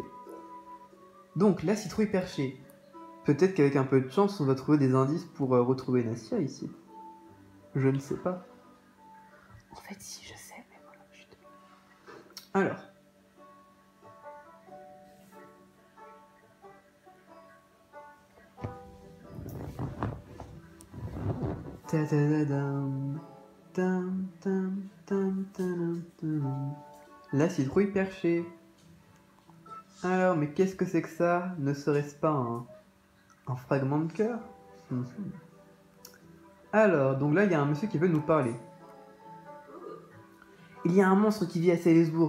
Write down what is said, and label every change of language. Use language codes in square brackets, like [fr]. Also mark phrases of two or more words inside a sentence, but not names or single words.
[fr] Donc, la citrouille perchée. Peut-être qu'avec un peu de chance, on va trouver des indices pour retrouver Nassia ici. Je ne sais pas. En fait, si, je sais, mais voilà. Chut. Alors. Ta-da-da-dam. Tam, tam, tam, tam, tam. La citrouille perchée. Alors, mais qu'est-ce que c'est que ça? Ne serait-ce pas un fragment de cœur? Alors, donc là, il y a un monsieur qui veut nous parler. Il y a un monstre qui vit à Salisbourg.